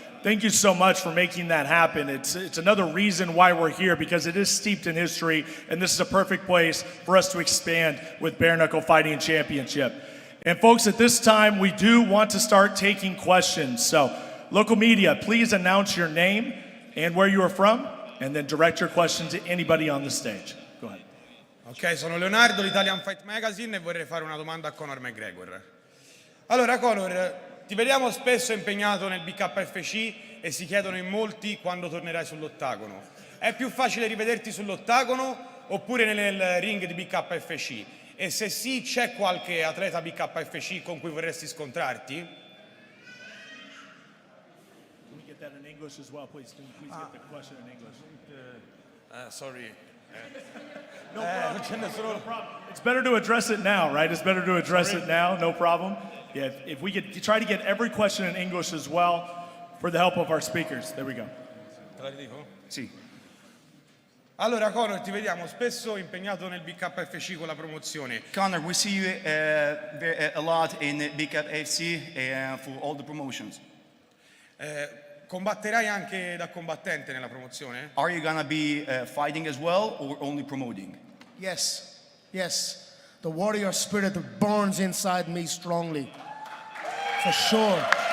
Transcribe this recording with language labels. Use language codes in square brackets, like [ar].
[en] Thank you so much for making that happen. It's another reason why we're here, because it is steeped in history, and this is a perfect place for us to expand with Bare Knuckle Fighting Championship. And folks, at this time, we do want to start taking questions. So, local media, please announce your name and where you are from, and then direct your question to anybody on the stage. Go ahead. [it] Ok, sono Leonardo, l'Italian Fight Magazine, e vorrei fare una domanda a Conor McGregor. Allora, Conor, ti vediamo spesso impegnato nel BKFC e si chiedono in molti quando tornerai sull'ottagono. È più facile rivederti sull'ottagono oppure nel ring di BKFC? E se sì, c'è qualche atleta BKFC con cui vorresti scontrarti? [en] Can we get that in English as well, please? Can you please get the question in English? Sorry. No problem. It's better to address it now, right? It's better to address it now, no problem. Yeah, if we could try to get every question in English as well for the help of our speakers. There we go. [it] Te la dico? Sì. Allora, Conor, ti vediamo spesso impegnato nel BKFC con la promozione. [en] Conor, we see you a lot in BKFC for all the promotions. [it] Combatterai anche da combattente nella promozione? [en] Are you gonna be fighting as well, or only promoting? Yes, yes. The warrior spirit that burns inside me strongly. For sure.